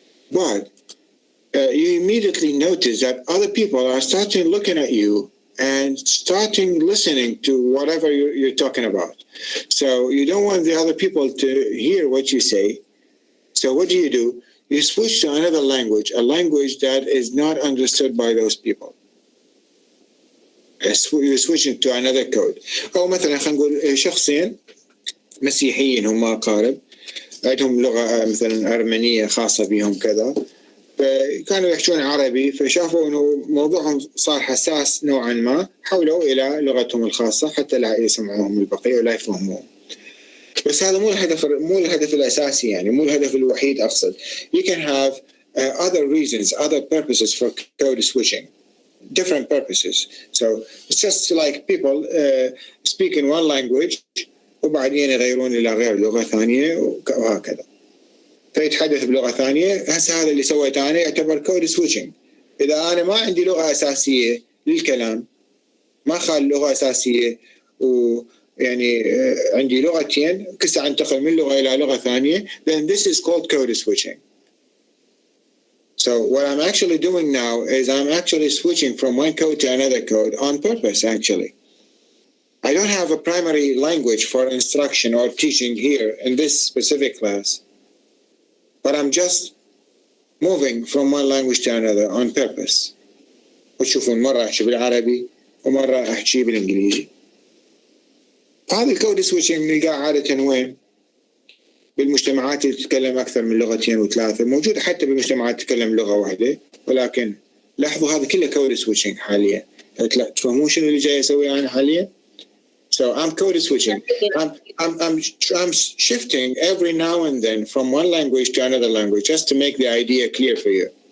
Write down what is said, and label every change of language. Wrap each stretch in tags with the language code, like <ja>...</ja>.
<en>But you immediately notice that other people are starting looking at you and starting listening to whatever you're talking about. So you don't want the other people to hear what you say. So what do? You switch to another language, a language that is not understood by those people. You're switching to another code.</en> <ar>أو مثلا خلينا نقول شخصين مسيحيين هم أقارب، عندهم لغة مثلا أرمنية خاصة بهم كذا، فكانوا يحكون عربي، فشافوا إنه موضوعهم صار حساس نوعا ما، حولوا إلى لغتهم الخاصة حتى لا يسمعوهم البقية ولا يفهموهم. بس هذا مو الهدف الأساسي، يعني مو الهدف الوحيد أقصد.</ar> <en>You can have other reasons, other purposes for code switching, different purposes. So it's just like people speak in one language</en> <ar>وبعدين يغيرون إلى غير لغة ثانية وهكذا. فيتحدث بلغة ثانية. هسه هذا اللي سويته أنا يعتبر كود سويتشنج. إذا أنا ما عندي لغة أساسية للكلام، ما خال لغة أساسية ويعني عندي لغتين كسا أنتقل من لغة إلى لغة ثانية,</ar> <en>then this is called code switching. So what I'm actually doing now is I'm actually switching from one code to another code on purpose, actually. I don't have a primary language for instruction or teaching here in this specific class, but I'm just moving from one language to another on purpose.</en> <ar>وتشوفون مرة أحكي بالعربي ومرة أحكي بالإنجليزي. هذا الكود سويتشنج نلقاه عادة وين؟ بالمجتمعات اللي تتكلم أكثر من لغتين وثلاثة، موجودة حتى بالمجتمعات تتكلم لغة واحدة، ولكن لاحظوا هذا كله كود سويتشنج حاليا. تفهمون شنو اللي جاي أسويه أنا حاليا؟</ar> <en>So I'm code switching. I'm shifting every now and then from one language to another language just to make the idea clear for you.</en>